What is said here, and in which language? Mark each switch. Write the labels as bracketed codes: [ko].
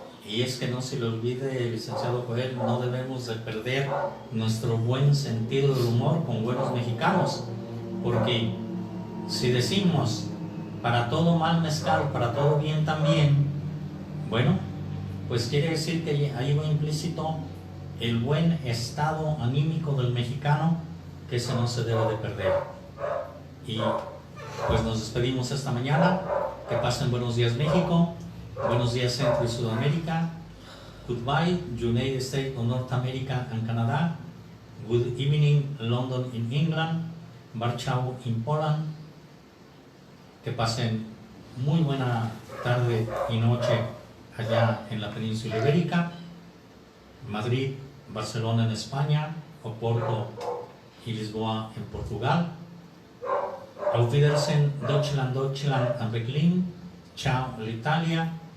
[es] Y es que no se le olvide, licenciado Joel, no debemos de perder nuestro buen sentido del humor con buenos mexicanos, porque si decimos para todo mal mezcal, para todo bien también, bueno, pues quiere decir que ahí va implícito el buen estado anímico del mexicano, que ese no se debe de perder. Y pues nos despedimos esta mañana. Que pasen buenos días México, buenos días Centro y Sudamérica. [en] Goodbye United States of North America and Canada. Good evening London in England. Warsaw in Poland. [es] Que pasen muy buena tarde y noche allá en la península ibérica. Madrid, Barcelona en España, Oporto y Lisboa en Portugal. [de] Auf Wiedersehen, Deutschland, Deutschland [en] and Berlin. [it] Ciao l'Italia.